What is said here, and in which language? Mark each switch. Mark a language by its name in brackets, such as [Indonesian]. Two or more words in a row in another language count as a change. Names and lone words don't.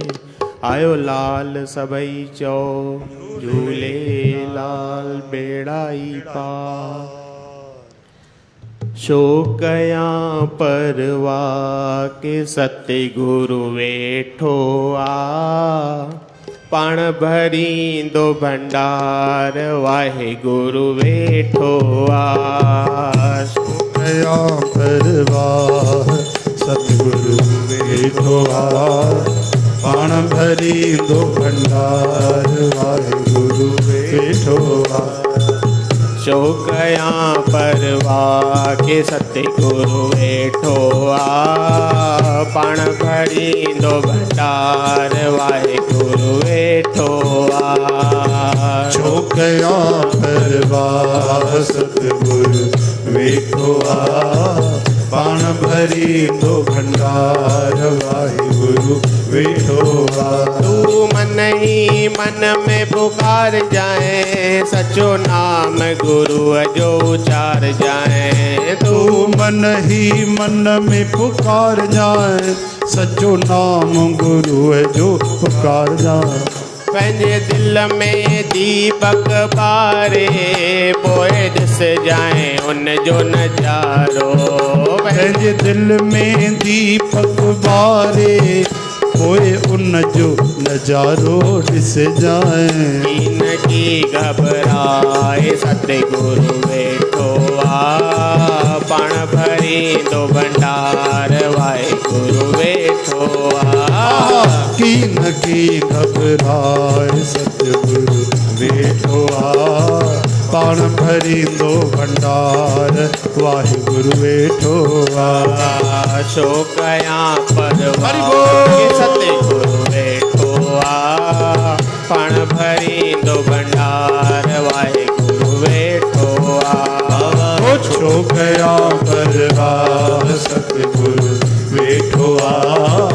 [Sindhi] आयो लाल सबई चो झूले लाल बेड़ाई पार। शोकया परवा के सतगुरु वेठो आ। पण भरी दो भंडार वाहे गुरु वेठो आ। शोकया परवा सतगुरु वेठो आ। पाण भरी दो भंडार वाहे गुरु वेठो आ। शोकया परवा के सतगुरु वेठो आ। पाण भरी दो भंडार वाहे गुरु वेठो आ। शोकया परवा सतगुरु वेठो आ। पाण भरी दो भंडार वाहे गुरु वेठो आ। [Hindi] तू मन ही मन में पुकार जाए [Sindhi] सचो नाम गुरु जो उचार जाए। [Hindi] तू मन ही मन में पुकार जाए [Sindhi] सचो नाम गुरु जो पुकार जाए। पंहिंजे दिल में दीपक बारे पोए दिस जाए उन जो नजारो। पंहिंजे दिल में दीपक बारे पोए उन जो नजारो ॾिस जाए। कीन की घबराए सतगुरु वेठो आ। पाण भरी दो भंडार वाहे गुरु वेठो आ। कीन की घबराए सतगुरु वेठो आ। पाण भरी दो भंडार वाहे गुरु वेठो आ। शोकया परवा के सतगुरु वेठो आ। पाण भरी दो भंडार वाहे गुरु वेठो आ। शोकया परवा सतगुरु वेठो आ।